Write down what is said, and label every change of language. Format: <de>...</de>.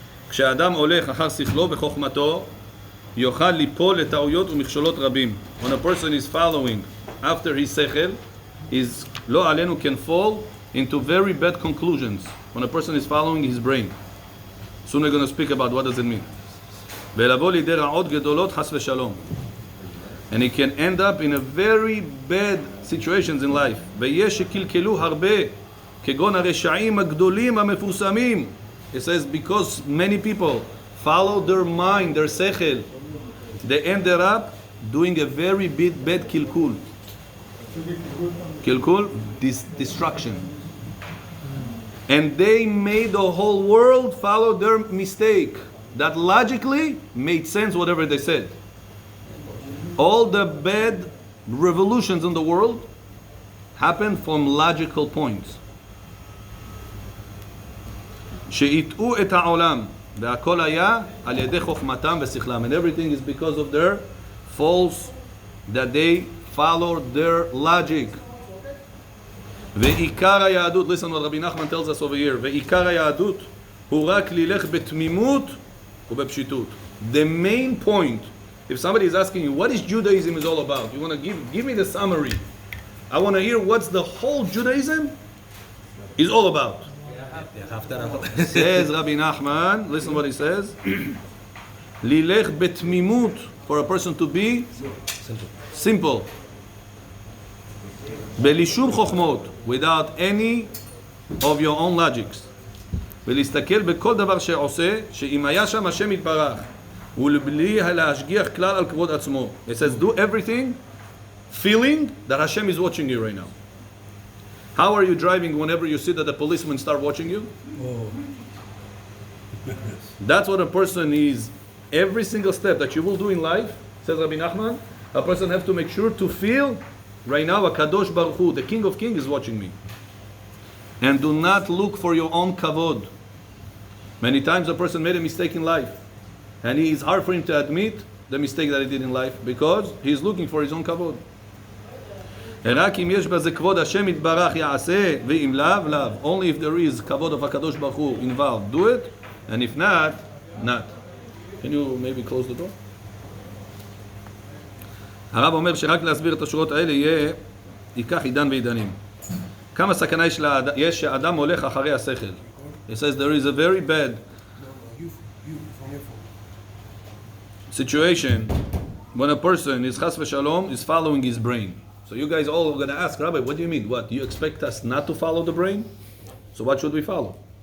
<he>כשאדם הולך אחר שכלו וחוכמתו, יוכל ליפול לטעויות ומכשולות רבים.</he> <en>When a person is following after his sechel, his</en> <he>לא עלינו</he> <en>can fall into very bad conclusions. When a person is following his brain. Soon we're going to speak about what does it mean.</en> <he>ולבוא לידי רעות גדולות חס ושלום.</he> <en>And he can end up in a very bad situations in life.</en> <he>ויש שקלקלו הרבה כגון הרשעים הגדולים המפורסמים.</he> <en>It says because many people follow their mind, their sechel, they ended up doing a very bad kilkul. Kilkul, destruction. And they made the whole world follow their mistake. That logically made sense whatever they said. All the bad revolutions in the world happened from logical points.</en> <he>שהטעו את העולם והכל היה על ידי חוכמתם ושכלם,</he> <en>and everything is because of their false, that they followed their logic.</en> <he>ועיקר היהדות,</he> <en>listen what Rabbi Nachman tells us over here,</en> <he>ועיקר היהדות הוא רק ללך בתמימות ובפשיטות.</he> <en>The main point, if somebody is asking you what is Judaism is all about, you want to give me the summary. I want to hear what's the whole Judaism is all about. Says Rabbi Nachman, listen what he says. Lilech betmimut, for a person to be simple. Belishum chokhmot, without any of your own logics.</en> <he>ולהסתכל בכל דבר שעושה, שאם היה שם השם יתברך, ולבלי להשגיח כלל על כבוד עצמו.</he> <en>It says do everything feeling that Hashem is watching you right now. How are you driving whenever you see that the policemen start watching you? Oh. That's what a person is. Every single step that you will do in life, says Rabbi Nachman, a person has to make sure to feel, right now, a Kadosh Baruch Hu, the King of Kings, is watching me. And do not look for your own kavod. Many times a person made a mistake in life. And it is hard for him to admit the mistake that he did in life because he is looking for his own kavod.</en> <he>רק אם יש בזה כבוד השם יתברך יעשה, ואם לאו, לאו.</he> <en>Only if there is כבוד of הקדוש ברוך הוא involved, do it, and if not, not. Can you maybe close the door?</en> <he>הרב אומר שרק להסביר את השורות האלה ייקח עידן ועידנים. כמה סכנה יש שאדם הולך אחרי השכל.</he> <en>It says there is a very bad situation when a person is chas v'shalom is following his brain. So you guys all are going to ask, Rabbi, what do you mean? What, do you expect us not to follow the brain? So what should we follow?</en>